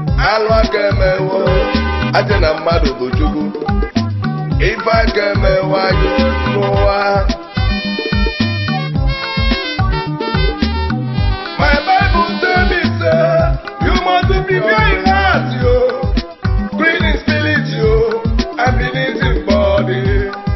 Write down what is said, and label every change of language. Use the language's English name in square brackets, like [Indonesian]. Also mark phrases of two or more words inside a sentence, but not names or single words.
[Igbo] Alụ aka emewo, aja na mmadụ bụ Chukwu. Ife aka emewo anyị n'ụwa. [Nigerian Pidgin] My Bible tell me say, you must prepare in heart, yo. Clean in spirit, yo. And in his body.